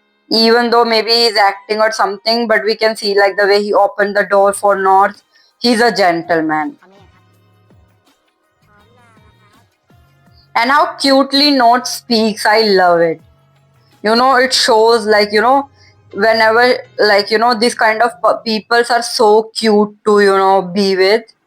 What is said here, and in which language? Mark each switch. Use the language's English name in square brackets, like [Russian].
[English] Even though maybe he's acting or something, but we can see like the way he opened the door for North, he's a gentleman. [Thai] พร้อมหรือยังครับพร้อมนานแล้วครับ [English] And how cutely North speaks, I love it. It shows like, whenever like, these kind of peoples are so cute to, be with.